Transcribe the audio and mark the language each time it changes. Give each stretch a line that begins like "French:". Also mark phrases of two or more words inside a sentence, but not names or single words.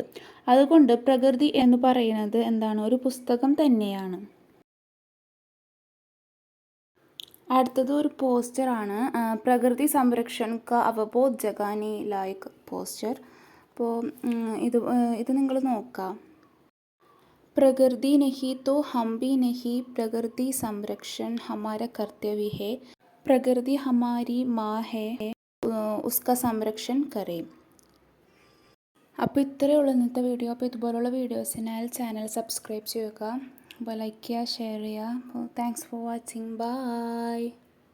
Malayalam: അതുകൊണ്ട് പ്രകൃതി എന്ന് പറയുന്നത് എന്താണ്? ഒരു പുസ്തകം തന്നെയാണ്. അടുത്തത് ഒരു പോസ്റ്ററാണ്.
Hindi: प्रकृति संरक्षण का अवबोध जगाने लायक पोस्टर.
Malayalam: അപ്പോൾ ഇത് നിങ്ങൾ നോക്കാം.
Hindi: प्रकृति नहीं तो हम भी नहीं, प्रकृति संरक्षण हमारा कर्तव्य है, प्रकृति हमारी माँ है, उसका संरक्षण करे.
Malayalam: അപ്പോൾ ഇത്രയുള്ള ഇന്നത്തെ വീഡിയോ. അപ്പോൾ ഇതുപോലുള്ള വീഡിയോസിനാൽ ചാനൽ സബ്സ്ക്രൈബ് ചെയ്യുക. അപ്പോൾ ലൈക്ക് ചെയ്യുക, ഷെയർ ചെയ്യുക. അപ്പോൾ
English: thanks for watching.
Malayalam: ബൈ.